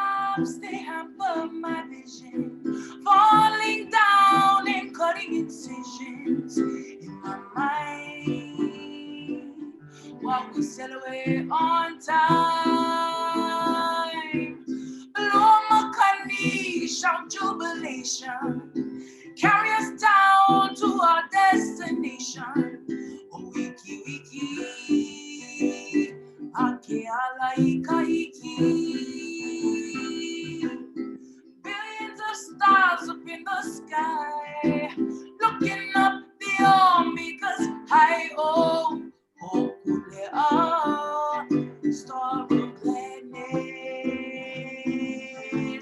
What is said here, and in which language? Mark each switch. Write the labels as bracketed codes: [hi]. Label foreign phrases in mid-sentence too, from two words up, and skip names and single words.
[en] raindrops, they hamper my vision, falling down and cutting incisions in my mind. While we sail away on time, blow Makani, shout jubilation, carry us down to our destination. [haw] Oh, wiki wiki, ake ala ika iki. [en] Billions of stars up in the sky, looking up beyond me, 'cause hi-oh, Hōkū, star of gladness.